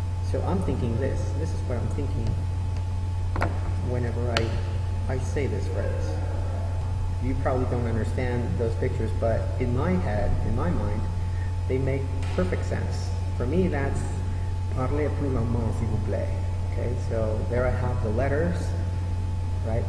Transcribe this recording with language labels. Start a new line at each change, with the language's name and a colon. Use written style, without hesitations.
English: So I'm thinking this. This is what I'm thinking whenever I say this phrase. You probably don't understand those pictures, but in my head, in my mind, they make perfect sense. For me, that's
French: parlez plus lentement, s'il vous plaît.
English: Okay, so there I have the letters, right?